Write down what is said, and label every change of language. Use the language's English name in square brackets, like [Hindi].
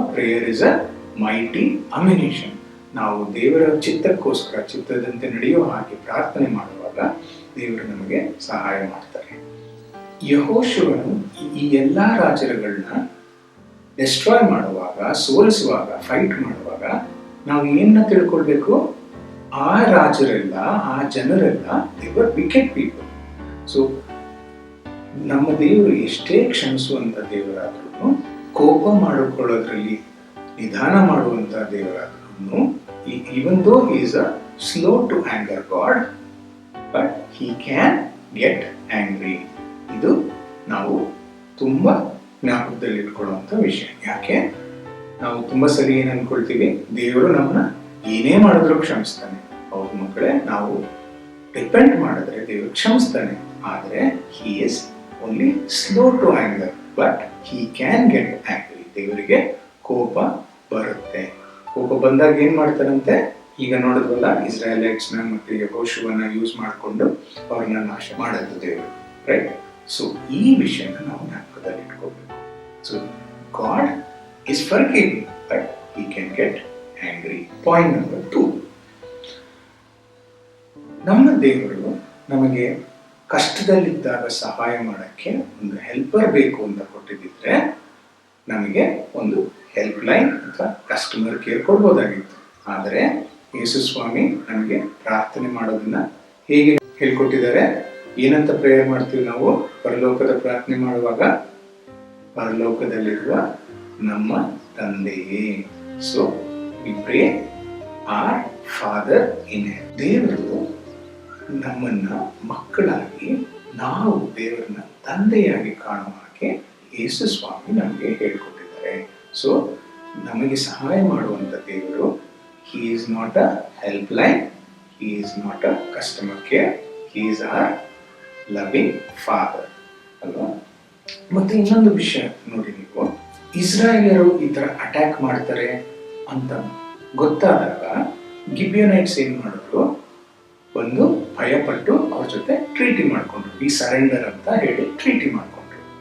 [English] Prayer is a mighty ammunition. [Kannada] ನಾವು ದೇವರ ಚಿತ್ತಕ್ಕೋಸ್ಕರ, ಚಿತ್ತದಂತೆ ನಡೆಯೋ ಹಾಗೆ ಪ್ರಾರ್ಥನೆ ಮಾಡುವಾಗ ದೇವರು ನಮಗೆ ಸಹಾಯ ಮಾಡ್ತಾರೆ. ಯೆಹೋಶುವನು ಈ ಎಲ್ಲಾ ರಾಜರುಗಳನ್ನ ಡೆಸ್ಟ್ರಾಯ್ ಮಾಡುವಾಗ, ಸೋಲಿಸುವಾಗ, ಫೈಟ್ ಮಾಡುವಾಗ ನಾವು ಏನ ತಿಳ್ಕೊಳ್ಬೇಕು? ಆ ರಾಜರೆಲ್ಲ, ಆ ಜನರೆಲ್ಲ ದೇವರ್ [English] Wicked people. [Kannada] ಸೊ ನಮ್ಮ ದೇವರು ಎಷ್ಟೇ ಕ್ಷಮಿಸುವಂತ ದೇವರಾದ್ರೂ, ಕೋಪ ಮಾಡಿಕೊಳ್ಳೋದ್ರಲ್ಲಿ ನಿಧಾನ ಮಾಡುವಂತ ದೇವರಾದ್ರೂ, [English] even though he is a slow to anger God, but he can get angry. [Kannada] ಇದು ನಾವು ತುಂಬಾ ಜ್ಞಾಪಕದಲ್ಲಿ ಇಟ್ಕೊಳ್ಳುವಂತ ವಿಷಯ. ಯಾಕೆ ನಾವು ತುಂಬಾ ಸರಿ ಏನ್ ಅನ್ಕೊಳ್ತೀವಿ, ದೇವರು ನಮ್ಮನ್ನ ಏನೇ ಮಾಡಿದ್ರು ಕ್ಷಮಿಸ್ತಾನೆ. ಹೌದು ಮಕ್ಕಳೇ, ನಾವು ಡಿಪೆಂಡ್ ಮಾಡಿದ್ರೆ ದೇವರು ಕ್ಷಮಿಸ್ತಾನೆ. ಆದ್ರೆ [English] he is only slow to anger, but he can get angry. [Kannada] ದೇವರಿಗೆ ಕೋಪ ಬರುತ್ತೆ. ಕೋಪ ಬಂದಾಗ ಏನ್ ಮಾಡ್ತಾರಂತೆ? ಈಗ ನೋಡಿದ್ವಲ್ಲ, ಇಸ್ರಾಯೇಲೈಟ್ಸ್ ನ ಮತ್ತೆ ಯೆಹೋಶುವನ ಯೂಸ್ ಮಾಡಿಕೊಂಡು ಅವ್ರನ್ನ ನಾಶ ಮಾಡೋದು ದೇವರು, ರೈಟ್? ಸೊ ಈ ವಿಷಯನ ನಾವು ಜ್ಞಾಪಕದಲ್ಲಿ ಇಟ್ಕೋಬೇಕು. [English] So god is forgiving, but he can get angry. Point number 2, [Kannada] ನಮ್ಮ ದೇವರು ನಮಗೆ ಕಷ್ಟದಲ್ಲಿದ್ದಾಗ ಸಹಾಯ ಮಾಡಕ್ಕೆ ಒಂದು ಹೆಲ್ಪರ್ ಬೇಕು ಅಂತ ಕೊಟ್ಟಿದ್ದಿದ್ರೆ ನಮಗೆ ಒಂದು ಹೆಲ್ಪ್ ಲೈನ್ ಅಥವಾ ಕಸ್ಟಮರ್ ಕೇರ್ ಕೊಡ್ಬೋದಾಗಿತ್ತು. ಆದರೆ ಯೇಸು ಸ್ವಾಮಿ ನಮಗೆ ಪ್ರಾರ್ಥನೆ ಮಾಡೋದನ್ನ ಹೇಗೆ ಹೇಳ್ಕೊಟ್ಟಿದ್ದಾರೆ? ಏನಂತ ಪ್ರೇಯರ್ ಮಾಡ್ತೀವಿ ನಾವು ಪರಲೋಕದ ಪ್ರಾರ್ಥನೆ ಮಾಡುವಾಗ? ಪರಲೋಕದಲ್ಲಿರುವ ನಮ್ಮ ತಂದೆಯೇ. [English] So we pray our father in heaven. [Kannada] ದೇವರು ನಮ್ಮನ್ನ ಮಕ್ಕಳಾಗಿ, ನಾವು ದೇವರನ್ನ ತಂದೆಯಾಗಿ ಕಾಣುವ ಹಾಗೆ ಯೇಸು ಸ್ವಾಮಿ ನಮಗೆ ಹೇಳ್ಕೊಟ್ಟಿದ್ದಾರೆ. ಸೊ ನಮಗೆ ಸಹಾಯ ಮಾಡುವಂತ ದೇವರು, [English] he is not a helpline, he is not a customer care, he is our loving father [Kannada] ಅಲ್ವಾ? ಮತ್ತೆ ಇನ್ನೊಂದು ವಿಷಯ ನೋಡಿ, ನೀವು ಇಸ್ರಾಯೇಲರು ಈ ತರ ಅಟ್ಯಾಕ್ ಮಾಡ್ತಾರೆ ಅಂತ ಗೊತ್ತಾದಾಗ ಗಿಬಿಯೋನೈಟ್ಸ್ ಏನ್ ಮಾಡಿದ್ರು? ಒಂದು ಭಯಪಟ್ಟು ಅವ್ರ ಜೊತೆ ಟ್ರೀಟಿ ಮಾಡ್ಕೊಂಡ್ರು. [English] we surrender [Kannada] ಅಂತ ಹೇಳಿ ಟ್ರೀಟಿ ಮಾಡ್ಕೊಂಡ್ರು.